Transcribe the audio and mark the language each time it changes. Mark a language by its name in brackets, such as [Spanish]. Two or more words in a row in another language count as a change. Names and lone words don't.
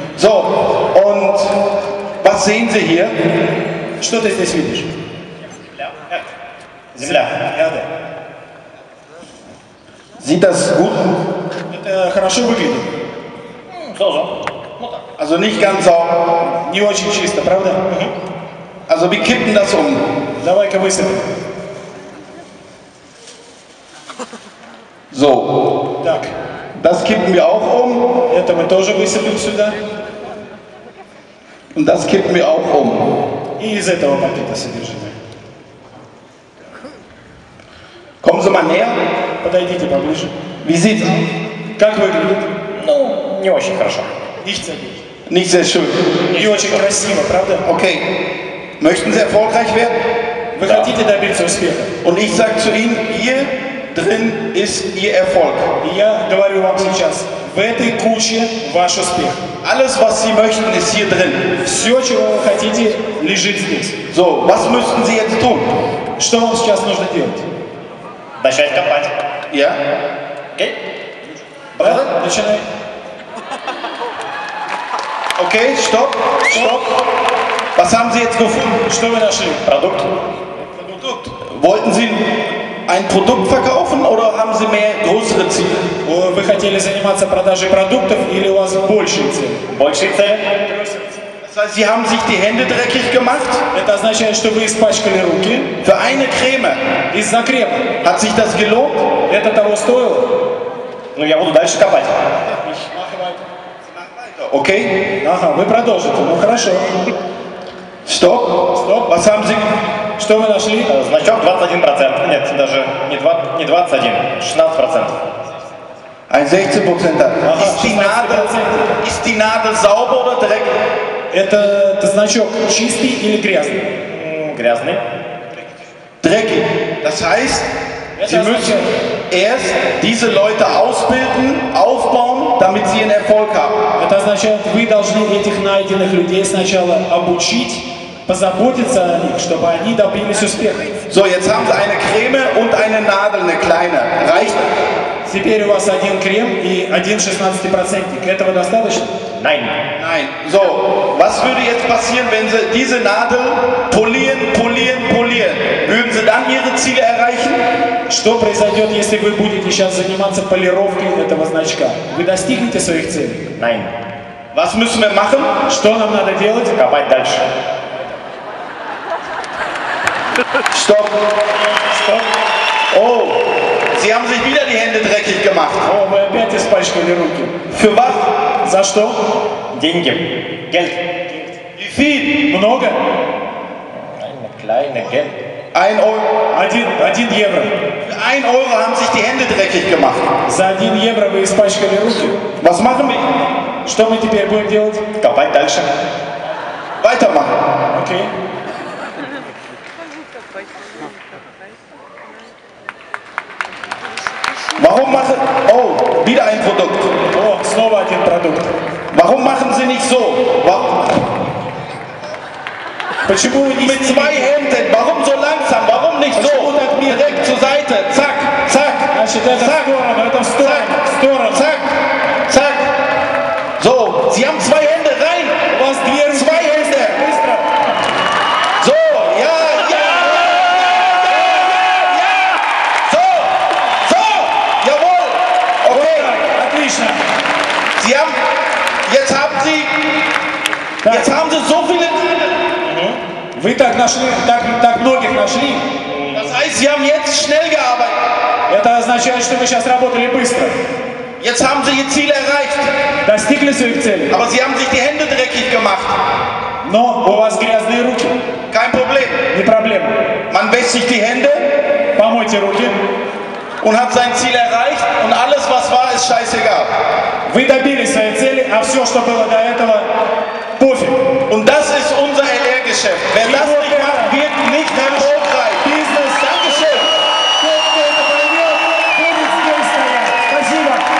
[German] So, und was sehen Sie hier? [Russian] Что ты здесь видишь? Земля. [German] Erde. Sieht das gut? [Russian] Это хорошо выглядит. [German] Also nicht ganz sauber. [Russian] Не очень чисто, правда? [German] Also wir kippen das um. [Russian] Давай-ка высыпем. [German] So, [Russian] Так, [German] das kippen wir auch um [Russian] это мы тоже высыпем сюда. [German] und das kippen wir auch um. [Russian] И из этого пакета содержимое. [German] Kommen Sie mal näher. [Russian] Подойдите поближе. [German] Wie sieht's aus? [Russian] Как выглядит? Ну, не очень хорошо. [German] Nicht sehr gut. Nicht sehr schön. [Russian] Не очень красиво, правда? [German] Okay. Möchten Sie erfolgreich werden? [Russian] Вы хотите добиться успеха? [German] Und ich sage zu Ihnen, hier drin ist Ihr Erfolg. [Russian] И я говорю вам сейчас, в этой куче ваш успех. [German] Alles, was Sie möchten, ist hier drin. [Russian] Все, чего вы хотите, лежит здесь. [German] So, was müssten Sie jetzt tun? [Russian] Что вам сейчас нужно делать? Начать копать. [German] Ja? [Russian] Окей? Да? Начинай. [German] Okay, stopp, stopp. Was haben Sie jetzt gefunden? [Russian] Что вы нашли? Продукт. [German] Wollten Sie ein Produkt verkaufen oder haben Sie mehr größere Ziele? [Russian] Вы хотели заниматься продажей продуктов или у вас большие цели? Большие цели. [German] Das heißt, Sie haben sich die Hände dreckig gemacht [Russian] Это означает, что вы испачкали руки [German] für eine Creme. [Russian] из-за крема. [German] Hat sich das gelohnt? [Russian] Это того стоило? Ну, я буду дальше копать. [German] Okay, [Russian] Ага, вы продолжите. Ну хорошо. [German] stopp. [Russian] Стоп. [German] Was haben Sie? [Russian] Что вы нашли? Значок 21%. Нет, даже не 21, 16%. [German] Ein 16%. Aha, Ist die Nadel sauber oder dreckig? [Russian] Это значок чистый или грязный? Грязный. [German] Dreckig. Das heißt, Sie Das müssen erst diese Leute ausbilden, aufbauen, damit sie einen Erfolg haben. [Russian] Это означает, вы должны этих найденных людей сначала обучить, позаботиться о них, чтобы они добились успеха. [German] So, jetzt haben Sie eine Creme und eine Nadel, eine kleine. Reicht? [Russian] Теперь у вас один крем и один 16%. Этого достаточно? [German] Nein. Nein. So, was würde jetzt passieren, wenn Sie diese Nadel polieren? Würden Sie dann Ihre Ziele erreichen? [Russian] Что произойдет, если вы будете сейчас заниматься полировкой этого значка? Вы достигнете своих целей? [German] Nein. Was müssen wir machen? [Russian] Что нам надо делать? Копать дальше. [German] Stopp. [Russian] Стоп. [German] Oh, Sie haben sich wieder die Hände dreckig gemacht. [Russian] О, вы опять испачкали руки. [German] Für was? [Russian] За что? Деньги. [German] Geld. Wie viel? [Russian] Много? [German] Eine kleine Geld. 1 Euro. [Russian] 1 евро. [German] Für 1 Euro haben sich die Hände dreckig gemacht. [Russian] За 1 евро вы испачкали руки. [German] Was machen wir? [Russian] Что мы теперь будем делать? Копать дальше. [German] Weitermachen. [Russian] Окей. [German] Warum machen... Oh, wieder ein Produkt. [Russian] О, снова один продукт. [German] Warum machen Sie nicht so? [Russian] Почему вы не [German] Mit 2 Händen. Warum so langsam? Warum nicht so? Direkt zur Seite. Zack, zack, [Russian] Значит, это в [German] zack, [Russian] сторону, это в сторону, в сторону. [German] zack, zack. So, Sie haben 2 Hände rein. [Russian] У вас 2 руки. [German] 2 Hände. [Russian] Быстро. [German] So, ja. So, so, jawohl. Okay, [Russian] Отлично. [German] Sie haben, jetzt haben Sie so viele, [Russian] Вы так нашли, так многих нашли. [German] das heißt, Sie haben jetzt schnell gearbeitet. [Russian] Это означает, что вы сейчас работали быстро. [German] Jetzt haben Sie Ihr Ziel erreicht, [Russian] Достигли своих целей. [German] aber Sie haben sich die Hände dreckig gemacht. [Russian] Но у вас грязные руки. [German] Kein Problem. [Russian] Не проблема. [German] Man wäscht sich die Hände [Russian] Помойте руки. [German] und hat sein Ziel erreicht und alles, was war, ist scheißegal. [Russian] Вы добились своей цели, а все, что было до этого, пофиг. [German] Und das ist unser LR-Geschäft. Wer das nicht macht, wird nicht erfolgreich. [Russian] Бизнес. [German] Dankeschön. [Russian] Тот, кто это поймет, будет здесь стоять. Спасибо.